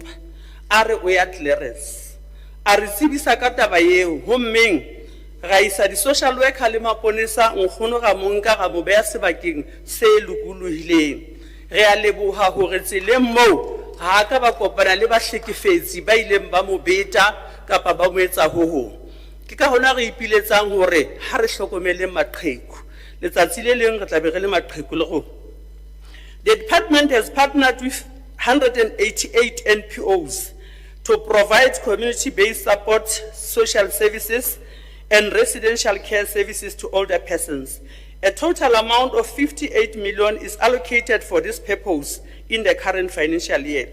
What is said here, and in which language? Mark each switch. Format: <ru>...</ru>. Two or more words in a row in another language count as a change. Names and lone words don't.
<st>Are o ya Clarence a re tsebisa ka taba eo, hommeng ga isa di social worker le maponesa nkgono ga monka ga mo beya sebakeng se lokolohileng. Re a leboha hore tseleng moo ha ka ba kopana le bahlekefetsi ba ileng ba mo beta kapa ba mo etsa ho hong. Ke ka hona re ipiletsang hore ha re hlokomele maqheku letsatsi le leng re tla be re le maqheku le go.</st> <en>The department has partnered with 188 NPOs to provide community-based support, social services, and residential care services to older persons. A total amount of 58 million is allocated for this purpose in the current financial year.</en>